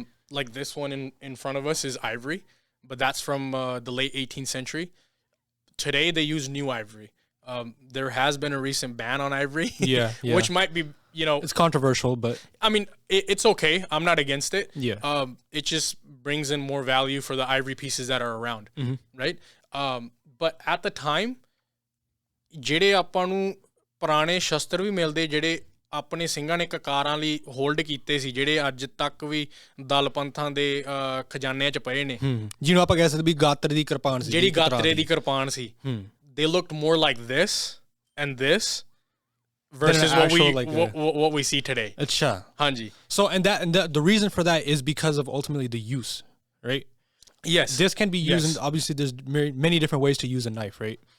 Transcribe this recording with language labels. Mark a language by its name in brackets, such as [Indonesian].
[English] Like this one in front of us is ivory, but that's from the late 18th century. Today they use new ivory. There has been a recent ban on ivory, Yeah, yeah. which might be, It's controversial, but I mean, it's okay. I'm not against it. Yeah. It just brings in more value for the ivory pieces that are around, right? But at the time, [Punjabi] ਜਿਹੜੇ ਆਪਾਂ ਨੂੰ ਪੁਰਾਣੇ ਸ਼ਸਤਰ ਵੀ ਮਿਲਦੇ ਜਿਹੜੇ ਆਪਣੇ ਸਿੰਘਾਂ ਨੇ ਕਕਾਰਾਂ ਲਈ ਹੋਲਡ ਕੀਤੇ ਸੀ, ਜਿਹੜੇ ਅੱਜ ਤੱਕ ਵੀ ਦਲ ਪੰਥਾਂ ਦੇ ਖਜ਼ਾਨਿਆਂ 'ਚ ਪਏ ਨੇ, ਜਿਹਨੂੰ ਆਪਾਂ ਕਹਿ ਸਕਦੇ ਵੀ ਗਾਤਰੇ ਦੀ ਕਿਰਪਾਨ ਸੀ, ਜਿਹੜੀ ਗਾਤਰੇ ਦੀ ਕਿਰਪਾਨ ਸੀ, [English] they looked more like this and this versus what we see today. [Punjabi] Acha. Hanji. [English] So and the reason for that is because of ultimately the use, right? Yes. This can be used, and obviously there's many different ways to use a knife, right?